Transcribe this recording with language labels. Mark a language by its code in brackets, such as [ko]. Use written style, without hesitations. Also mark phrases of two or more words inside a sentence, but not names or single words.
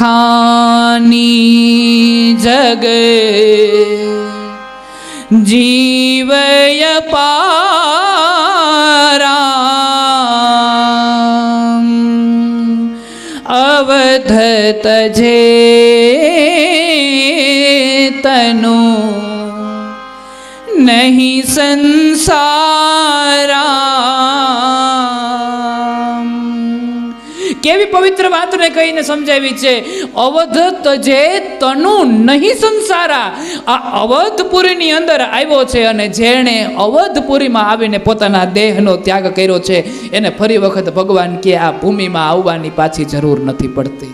[awa] खानी जग जीवय पारा अवध तजे तनु नहीं संसारा. [gu] કેવી પવિત્ર વાતને કહીને સમજાવી છે. [awa] अवध तजे तनु नहीं संसारा. [gu] આ અવધપુરીની અંદર આવ્યો છે અને જેણે અવધપુરીમાં આવીને પોતાના દેહનો ત્યાગ કર્યો છે એને ફરી વખત ભગવાન કે આ ભૂમિમાં આવવાની પાછી જરૂર નથી પડતી.